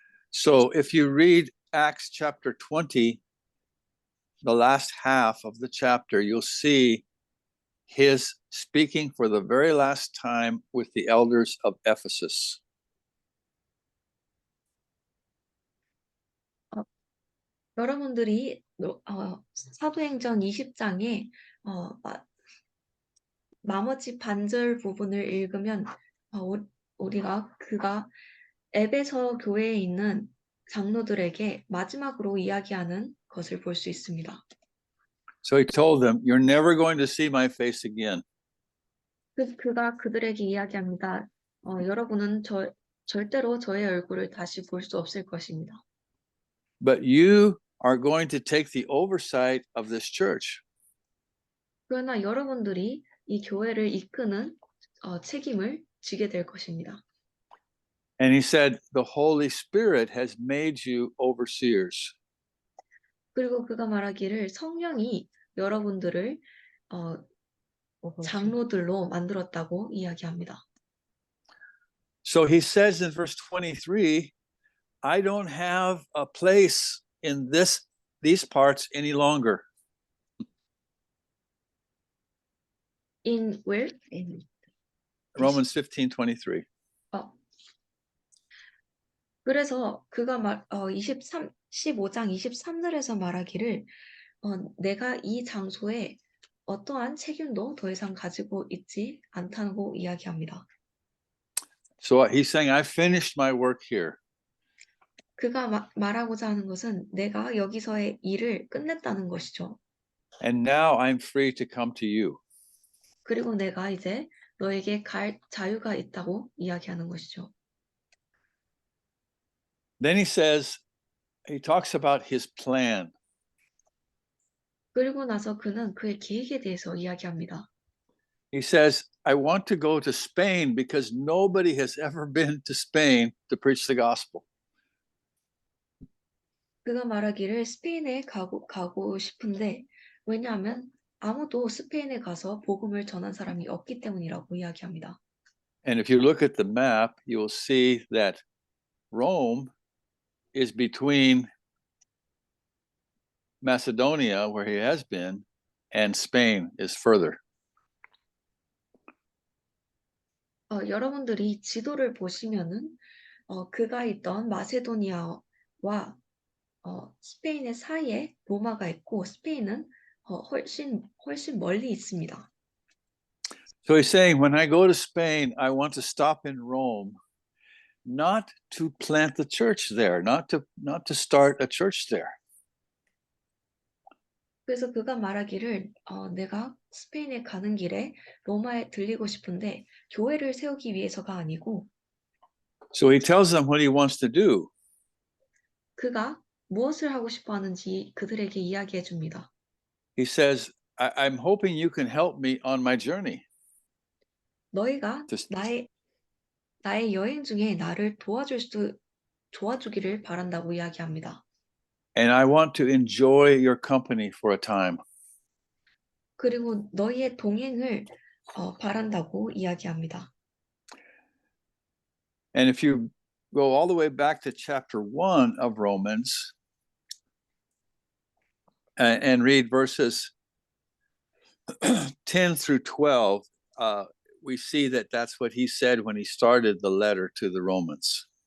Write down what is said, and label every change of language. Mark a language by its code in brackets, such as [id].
[en] So if you read Acts chapter 20, the last half of the chapter, you'll see his speaking for the very last time with the elders of Ephesus. [ko] 여러분들이 사도행전 20장에 나머지 반절 부분을 읽으면 그가 에베소 교회에 있는 장로들에게 마지막으로 이야기하는 것을 볼 수 있습니다. [en] So he told them, "You're never going to see my face again." [ko] 그가 그들에게 이야기합니다. 여러분은 절대로 저의 얼굴을 다시 볼 수 없을 것입니다. [en] But you are going to take the oversight of this church. [ko] 그러나 여러분들이 이 교회를 이끄는 책임을 지게 될 것입니다. [en] And he said, "The Holy Spirit has made you overseers." [ko] 그리고 그가 말하기를 성령이 여러분들을 장로들로 만들었다고 이야기합니다. [en] So he says in verse 23, I don't have a place in these parts any longer. In where? Romans 15:23. [ko] 그래서 그가 15장 23절에서 말하기를 내가 이 장소에 어떠한 책임도 더 이상 가지고 있지 않다고 이야기합니다. [en] So he's saying, I finished my work here. [ko] 그가 말하고자 하는 것은 내가 여기서의 일을 끝냈다는 것이죠. [en] And now I'm free to come to you. [ko] 그리고 내가 이제 너에게 갈 자유가 있다고 이야기하는 것이죠. [en] Then he talks about his plan. [ko] 그리고 나서 그는 그의 계획에 대해서 이야기합니다. [en] He says, I want to go to Spain because nobody has ever been to Spain to preach the gospel. [ko] 그가 말하기를 스페인에 가고 싶은데 왜냐하면 아무도 스페인에 가서 복음을 전한 사람이 없기 때문이라고 이야기합니다. [en] And if you look at the map, you will see that Rome is between Macedonia, where he has been, and Spain is further. [ko] 여러분들이 지도를 보시면은 그가 있던 마세도니아와 스페인의 사이에 로마가 있고 스페인은 훨씬 멀리 있습니다. [en] So he's saying, when I go to Spain, I want to stop in Rome, not to plant the church there, not to start a church there. [ko] 그래서 그가 말하기를 내가 스페인에 가는 길에 로마에 들리고 싶은데 교회를 세우기 위해서가 아니고 [en] So he tells them what he wants to do. [ko] 그가 무엇을 하고 싶어 하는지 그들에게 이야기해 줍니다. [en] He says, I'm hoping you can help me on my journey. [ko] 너희가 나의 여행 중에 나를 도와주기를 바란다고 이야기합니다. [en] And I want to enjoy your company for a time. [ko] 그리고 너희의 동행을 바란다고 이야기합니다. [en] And if you go all the way back to chapter 1 of Romans and read verses 10 through 12, we see that that's what he said when he started the letter to the Romans.